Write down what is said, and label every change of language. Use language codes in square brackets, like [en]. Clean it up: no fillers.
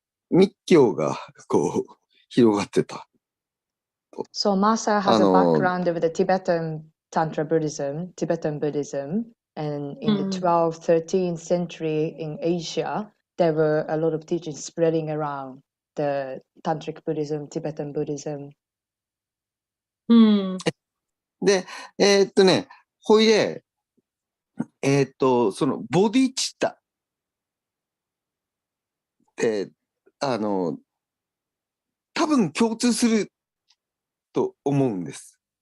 [ja] 密教が、こう、広がってた。 [en] So Masa has a background of the Tibetan Tantra Buddhism, Tibetan Buddhism, and in the 12th, 13th century in Asia, there were a lot of teachings spreading around the Tantric Buddhism, Tibetan Buddhism. [ja] で、ほいで、そのボディチッタって、多分共通すると思うんです。